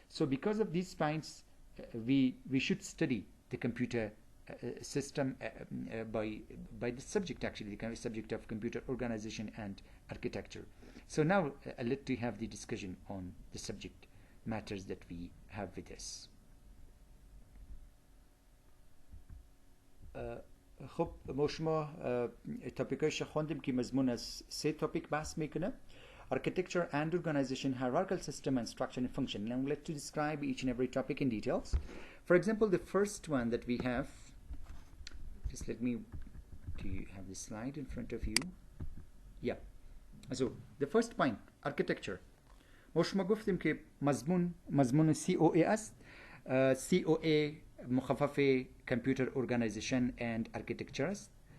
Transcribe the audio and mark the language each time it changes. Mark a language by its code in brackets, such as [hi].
[en] So because of these points, we should study the computer system by the subject, actually, the kind of subject of computer organization and architecture. So now let me have the discussion on the subject matters that we have with us. [fa] خب ما شما تاپیکایش خوندیم که مضمون از 3 تاپیک بحث میکنه: [en] architecture and organization, hierarchical system, and structure and function. Now let's describe each and every topic in details. For example, the first one that we have, just let me have the slide in front of you. Yeah. So the first point, architecture. [fa] ما شما گفتیم که مضمون COA است. COA مخفف Computer Organization and Architecture است.